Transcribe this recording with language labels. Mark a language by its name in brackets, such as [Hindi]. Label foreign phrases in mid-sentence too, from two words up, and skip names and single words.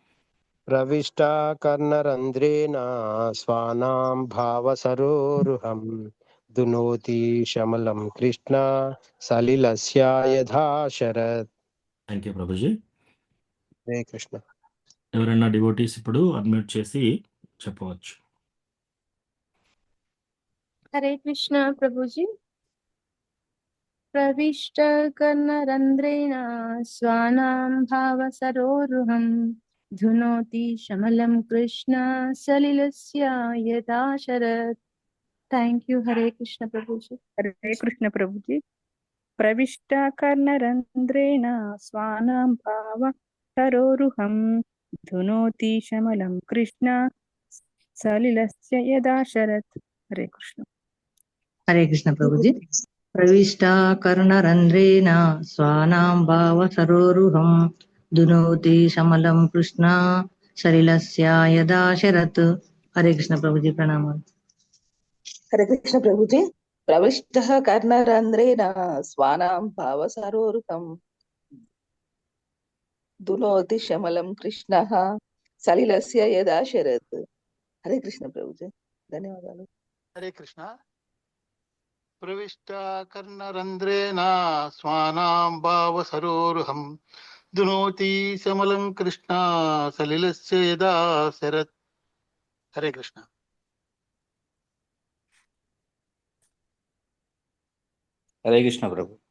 [Sanskrit] प्रविष्टाकर्णरन्ध्रेण स्वानां भावसरोरुहं धुनोति शमलं कृष्ण सलिलस्य यथा शरत्. [English] thank you ప్రభుజీ. [Telugu] హరే కృష్ణ. ఎవరైనా డివోటీస్ ఇప్పుడు అన్మ్యూట్ చేసి చెప్పవచ్చు. [Hindi] हरे कृष्ण प्रभु जी। [Sanskrit] प्रविष्टकर्णरन्ध्रेण स्वानां भावसरोरुहं धुनोति शमलं कृष्ण सलिलस्य यथा शरत्। [English] thank you. [Hindi] हरे कृष्ण प्रभु जी। हरे कृष्ण प्रभु जी। [Sanskrit] प्रविष्टाकर्णरन्ध्रेण स्वानां भावसरोरुहं धुनोति शमलं कृष्ण सलिलस्य यदा शरत्। [Hindi] हरे कृष्ण। हरे कृष्ण प्रभुजी। [Sanskrit] प्रविष्टाकर्णरन्ध्रेण स्वानां भावसरोरुहं धुनोति शमलं कृष्ण सलिलस्य यदा शरत्। [Hindi] हरे कृष्ण प्रभुजी, प्रणाम। हरे कृष्ण प्रभु जी। [Sanskrit] प्रविष्टः कर्णरन्ध्रेण स्वानां भावसरोरुहं धुनोति शमलं कृष्णः सलिलस्य यदा शरत्। [Hindi] हरे कृष्ण प्रभु जी। ధన్యవాదాలు. [Telugu] హరే కృష్ణ. [Sanskrit] प्रविष्टाकर्णरन्ध्रेण स्वानां भावसरोरुहं धुनोति शमलं कृष्ण सलिलस्य यदा शरत्. [Telugu] హరే కృష్ణ. హరే కృష్ణ ప్రభు.